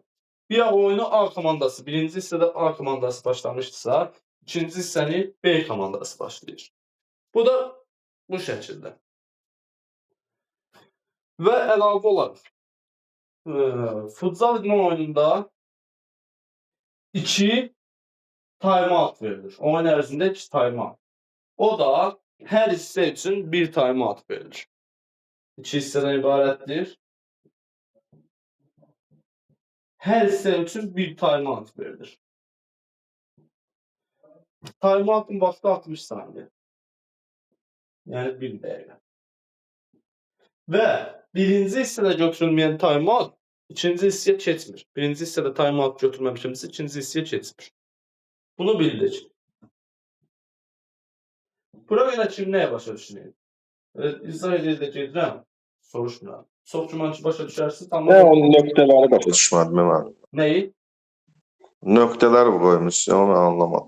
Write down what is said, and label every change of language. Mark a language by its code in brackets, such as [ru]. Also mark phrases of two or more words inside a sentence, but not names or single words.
[az] Bir oyunu A komandası, birinci hissədə A komandası başlamışdırsa, ikinci hissəni B komandası başlayır. Bu da bu şəkildə. Və əlavə olaraq, futsal idman oyununda 2 time-out verilir. Oyun ərzində 2 time-out. O da hər hissə üçün 1 time-out verilir. 2 hissədən ibarətdir. Hər hissə üçün 1 time-out verilir. Time-out'un vaxtı 60 saniyə. Yəni 1 dəqiqə. Və birinci hissədə götürülməyən time-out ikinci hissəyə keçmir. Birinci hissədə time-out götürməmişimsə ikinci hissəyə keçmir. Bunu bildik. Bura görə kim nəyə başa düşünür? İzah edə gedirəm, soruşmuram. Çox güman ki, başa düşərsiniz. Onun nöqtələri başa düşmədim mən. Nəyi? Nöqtələr qoymuşsun, onu anlamadım.